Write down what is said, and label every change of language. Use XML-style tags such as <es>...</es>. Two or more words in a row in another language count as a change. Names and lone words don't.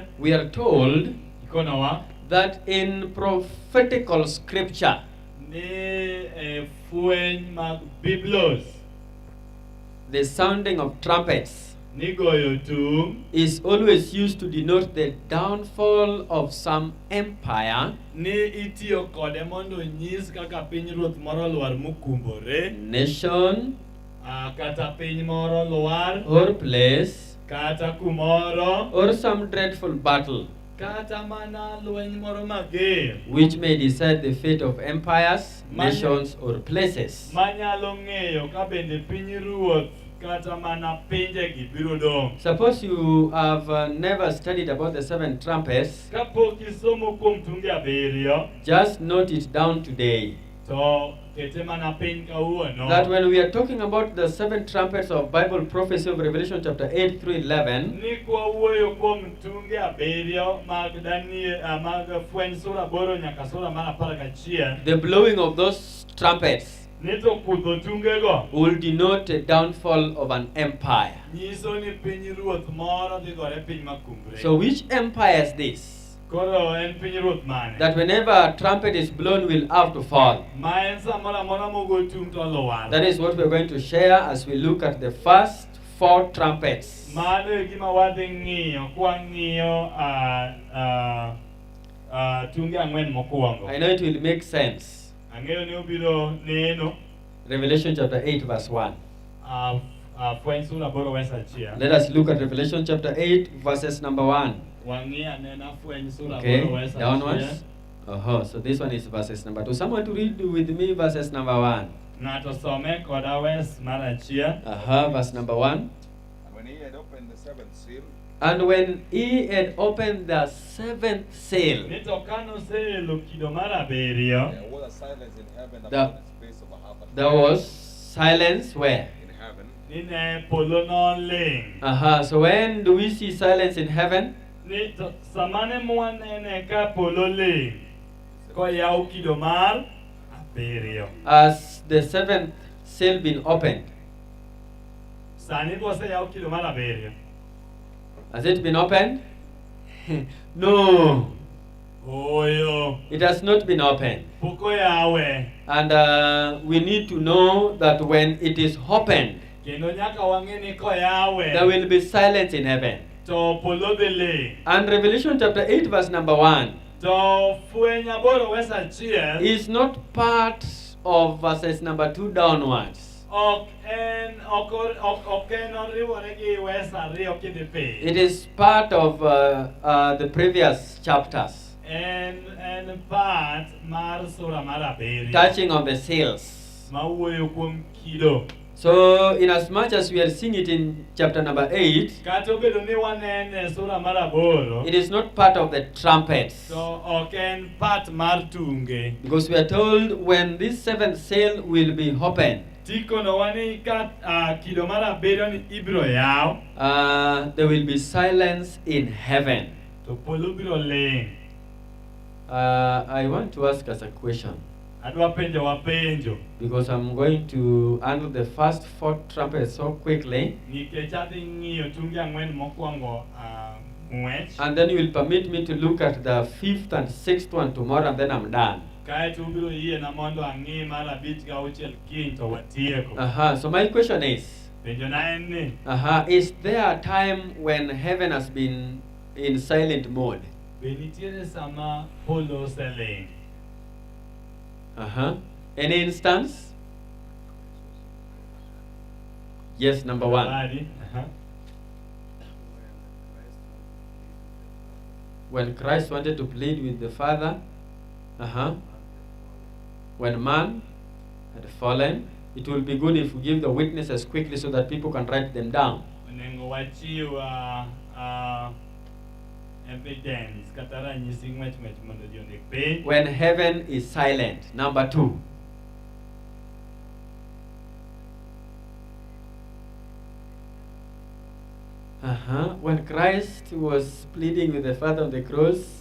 <en>We are told</en> <luo>Ikonowa</luo> <en>that in prophetical scripture,</en> <luo>ni fweny mag biblos,</luo> <en>the sounding of trumpets</en> <luo>ni goyo tung</luo> <en>is always used to denote the downfall of some empire,</en> <luo>ni itiyo kode mondo nyis kaka pinyruoth moro lwar mokumbore,</luo> <en>nation,</en> <luo>kata piny moro lwar,</luo> <en>or place,</en> <luo>kata kumoro,</luo> <en>or some dreadful battle</en> <luo>kata mana lweny moro mager</luo> <en>which may decide the fate of empires, nations, or places.</en> <luo>manyalo ng'eyo ka bende pinyruoth kata mana pinjegi biro dong'.</luo> <en>Suppose you have never studied about the 7 trumpets,</en> <luo>Kapok isomo kuom tunge abiriyo,</luo> <en>just note it down today.</en> <luo>to kete mana piny kawuono.</luo> <en>That when we are talking about the 7 trumpets of Bible prophecy of Revelation chapter 8 through 11,</en> <luo>Ni kwawuoyo kuom tunge abiriyo mag Daniel, mag fweny sura 8 nyaka sura mar 11.</luo> <en>the blowing of those trumpets</en> <luo>Ni to kudho tungego</luo> <en>will denote the downfall of an empire.</en> <luo>nyiso ni pinyruoth moro dhi gore piny makumbre.</luo> <en>So which empire is this?</en> <luo>Koro en pinyruoth mane?</luo> <en>That whenever a trumpet is blown will have to fall.</en> <luo>Ma en samoro amora mogo tung to lwar.</luo> <en>That is what we're going to share as we look at the first 4 trumpets.</en> <luo>Mano e gima wadhi ng'iyo kwang'iyo tunge ang'wen mokwongo.</luo> <en>I know it will make sense.</en> <luo>Ang'eyo ni obiro neno</luo> <en>Revelation chapter 8 verse 1.</en> <luo>fweny sura 8 verse 1.</luo> <en>Let us look at Revelation chapter 8 verses number 1.</en> <luo>Wang'i anena fweny sura 8</luo> <en>Okay, verse 1. downwards. So this one is verses number 2. Someone to read with me verses number 1.</en> <luo>Ng'ato some koda verse mar 1.</luo> <en>Verse number 1. And when he had opened the 7th seal, And when he had opened the 7th seal,</en> <luo>Ni to kano seelo kido mar 7.</luo> <en>there was a silence in heaven The- about the space of a half an there hour. was silence where? In heaven,</en> <luo>Ni ne polo noling.</luo> <en>So when do we see silence in heaven?</en> <luo>Ni to samane mwanene ka polo ling. Koyaw kido mar 7.</luo> <en>Has the 7th seal been opened?</en> <luo>Sani koseyaw kido mar 7.</luo> <en>Has it been opened? No,</en> <luo>Oyo.</luo> <en>it has not been opened.</en> <luo>Pok oyawe.</luo> <en>And we need to know that when it is opened,</en> <luo>Kendo nyaka wang'e ni koyawe.</luo> <en>there will be silence in heaven.</en> <luo>To polo dhi ling.</luo> <en>And Revelation chapter 8 verse number 1</en> <luo>To fweny 8 verse 1.</luo> <en>is not part of verses number 2 downwards.</en> <luo>Ok en oriwore gi verse 2 kidhi piny.</luo> <en>It is part of the previous chapters,</en> <luo>En part mar sura mar 7.</luo> <en>touching on the seals.</en> <luo>Mawuoyo kuom kido.</luo> <en>So, in as much as we are seeing it in chapter number 8,</en> <luo>Kata obedo ni wanene sura mar 8.</luo> <en>it is not part of the trumpets.</en> <luo>To ok en part mar tunge.</luo> <en>Because we are told when this 7th seal will be opened,</en> <luo>Tikonowa ni ka kido mar 7 ni ibiro yaw.</luo> <en>there will be silence in heaven.</en> <luo>To polo biro ling.</luo> <en>I want to ask us a question,</en> <luo>Adwa penjo.</luo> <en>because I'm going to handle the first 4 trumpets so quickly.</en> <luo>Nikech adhi ng'iyo tunge ang'wen mokwongo ng'wech.</luo> <en>And then you will permit me to look at the fifth and sixth one tomorrow, and then I'm done.</en> <luo>Kaeto ubiro yiena mondo ang'i mar abich gi auchiel kiny to watieko.</luo> <en>So my question is,</en> <luo>Penjona en ni,</luo> <en>is there a time when heaven has been in silent mode?</en> <luo>be nitiere sama polo oseling?</luo> <en>Any instance? Yes, number one.</en> <luo>Badi?</luo> <en>When Christ wanted to plead with the Father, when man had fallen, it will be good if we give the witnesses quickly so that people can write them down.</en> <luo>Onego wachiw evidence kata ranyisi ng'wech mondo ji ondik piny.</luo> <en>When heaven is silent. Number two. When Christ was pleading with the Father on the cross.</en>